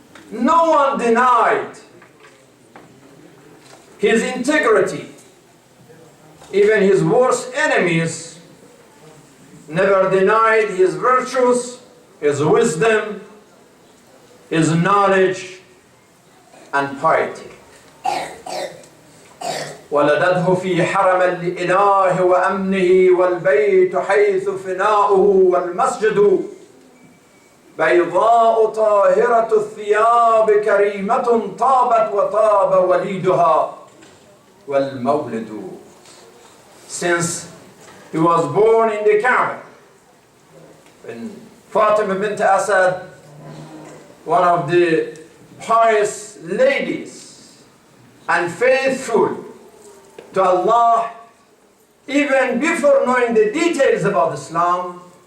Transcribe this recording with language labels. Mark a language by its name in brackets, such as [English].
[English] No one denied his integrity. Even his worst enemies never denied his virtues, his wisdom, his knowledge, and piety. [Arabic] ولدته في حرم الإله وأمنه والبيت حيث فناؤه والمسجد بيضاء طاهرة الثياب كريمة طابت وطاب وليدها والمولد. [English] Since he was born in the Kaaba, when Fatimah Bint Al-Assad, one of the pious ladies and faithful to Allah, even before knowing the details about Islam,